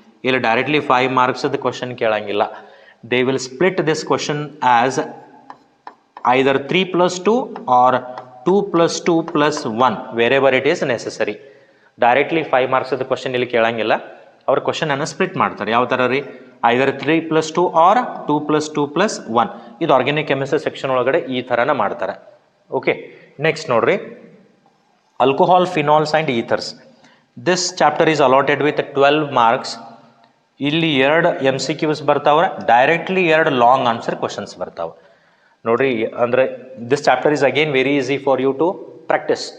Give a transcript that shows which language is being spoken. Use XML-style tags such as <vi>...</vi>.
<en>ಇಲ್ಲಿ ಡೈರೆಕ್ಟ್ಲಿ 5 ಮಾರ್ಕ್ಸ್ದು ಕ್ವಶನ್ ಕೇಳಂಗಿಲ್ಲ. They will split this question as either 3+2 or 2+2 + 1 wherever it is necessary.</en> <kn>Directly 5 ಮಾರ್ಕ್ಸ್ದು question ಇಲ್ಲಿ ಕೇಳಂಗಿಲ್ಲ. ಅವ್ರ question ಅನ್ನು split ಮಾಡ್ತಾರೆ. ಯಾವ ಥರ ರೀ? ಐದರ್ 3+2 ಆರ್ 2+2 + 1. ಇದು ಆರ್ಗ್ಯಾನಿಕ್ ಕೆಮಿಸ್ಟ್ರಿ ಸೆಕ್ಷನ್ ಒಳಗಡೆ ಈ ಥರನ ಮಾಡ್ತಾರೆ.</kn> <en>Okay, next ನೋಡ್ರಿ, alcohol, phenols and ethers. This chapter is allotted with 12 marks.</en> <kn>ಇಲ್ಲಿ 2 MCQs ಬರ್ತಾವ್ರೆ, directly 2 long answer questions ಬರ್ತಾವೆ. ನೋಡ್ರಿ, ಅಂದರೆ</kn> <en>This chapter is again very easy for you to practise.</en>